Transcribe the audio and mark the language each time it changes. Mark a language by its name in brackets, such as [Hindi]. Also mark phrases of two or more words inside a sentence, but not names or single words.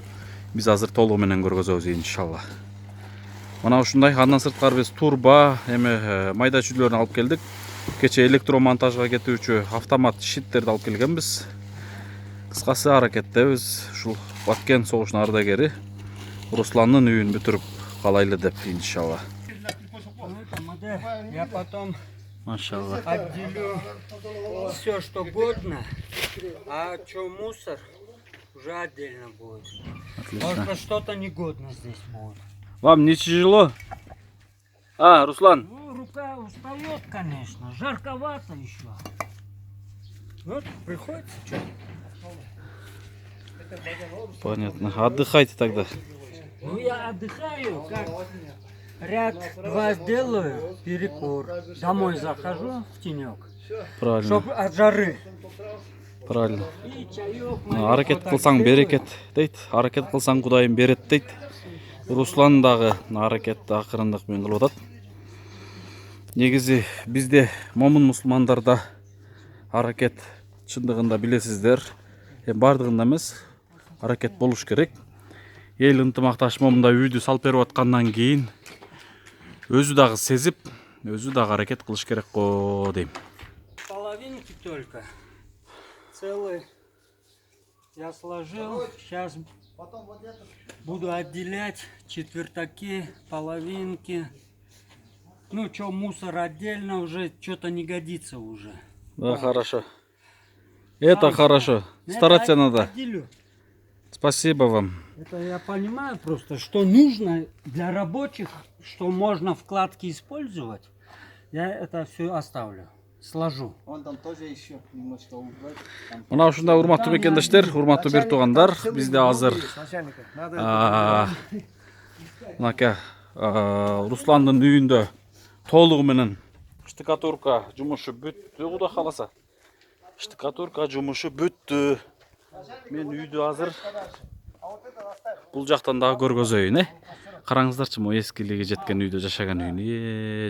[Kyrgyz] Биз азыр толугу менен көргөзөбүз иншалла. Мына ушундай, андан сырткары биз турба, эме майда чүйлөрүн алып келдик. Кече электромонтажга кетүүчү автомат щиттерди алып келгенбиз. Кыскасы аракеттебиз ушул Баткен согушунун ардагери Русландын үйүн бүтүрүп калайлы деп иншалла. [Russian] Я потом Машалла. отделю все, что годно, а что мусор уже отдельно будет. Может быть, что-то негодно здесь будет. Вам не тяжело? Руслан. Ну, рука устает, конечно, жарковато еще. Вот, приходится что. Понятно. Отдыхайте тогда. Ну, я отдыхаю, как ряд 2 сделаю, перекур. Домой захожу в тенек, Правильно. чтобы от жары. Правильно. И чаек, [Kyrgyz] Аракет кылсаң берекет дейт. Аракет кылсаң Кудайым берет дейт. Руслан дагы аракетти акырындык менен кылып атат. Негизи бизде момун мусулмандарда аракет чындыгында билесиздер, бардыгында эмес, аракет болуш керек. Эл ынтымакташып момундай үйдү салып берип аткандан кийин өзү дагы сезип, өзү дагы аракет кылыш керек го дейм. [Russian] половинки только. Целый я сложил. Сейчас буду отделять четвертаки, половинки. Ну, что, мусор отдельно уже, что-то не годится уже. Да, хорошо. Это хорошо. Стараться надо. Отделю. Спасибо вам. Это я понимаю просто, что нужно для рабочих, что можно вкладки использовать. Я это все оставлю. Сложу. Он там тоже еще немножко убрать. [Kyrgyz] Мына ушундай урматтуу мекендештер, урматтуу бир туугандар, бизде азыр мынакей Русландын үйүндө толугу менен штукатурка жумушу бүттү, Кудай кааласа. Штукатурка жумушу бүттү. Мен үйдү азыр бул жактан дагы көргөзөйүн, Караңыздарчы, мо эскилиги жеткен үйдө жашаган үйүн.